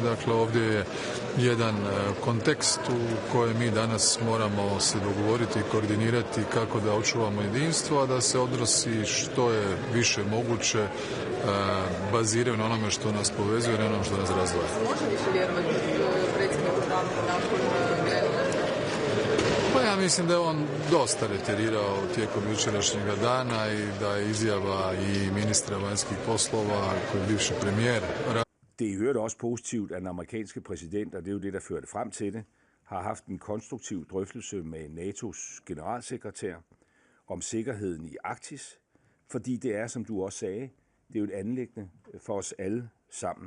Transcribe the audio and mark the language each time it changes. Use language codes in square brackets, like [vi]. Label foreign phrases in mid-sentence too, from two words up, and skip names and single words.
[hr] Dakle, ovdje je jedan kontekst u kojem mi danas moramo se dogovoriti i koordinirati kako da očuvamo jedinstvo, a da se odnosi što je više moguće baziraju na onome što nas povezuje i na onome što nas razdvaja. Može više vjerovati predsjedniku Trumpu nakon Grenlanda? Pa ja mislim da je on dosta reterirao tijekom jučerašnjega dana i da je izjava i ministra vanjskih poslova, koji je bivši premijer. [da] Det er i øvrigt også positivt, at den amerikanske præsident, og det er jo det, der førte frem til det, har haft en konstruktiv drøftelse med NATO's generalsekretær om sikkerheden i Arktis, fordi det er, som du også sagde, det er jo et anliggende for os alle sammen.